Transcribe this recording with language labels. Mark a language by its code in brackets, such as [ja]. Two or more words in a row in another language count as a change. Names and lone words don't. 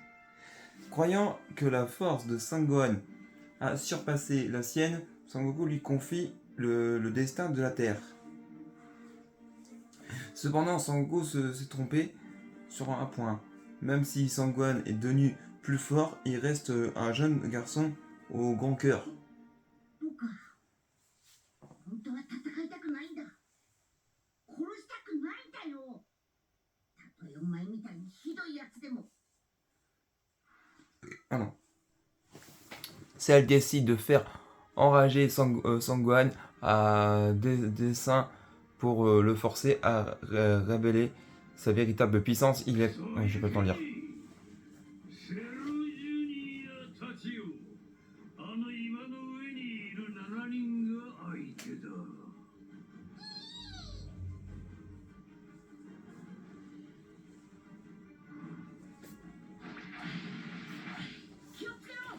[fr] Croyant que la force de Sangohan a surpassé la sienne, Son Goku lui confie le destin de la Terre. Cependant, Son Goku s'est trompé sur un point. Même si Sangohan est devenu plus fort, il reste un jeune garçon au grand cœur. [ja] どうか本当は戦いたくないんだ。殺したくないんだよ。たとえお前みたいにひどいやつでも。 [fr] Ah non. Cell décide de faire enrager Sangohan à dessein pour le forcer à révéler sa véritable puissance. Il est... j'ai pas le temps de lire. [ja] セルジュニアたちよ、あの岩の上にいる7人が相手だ。気をつけろ。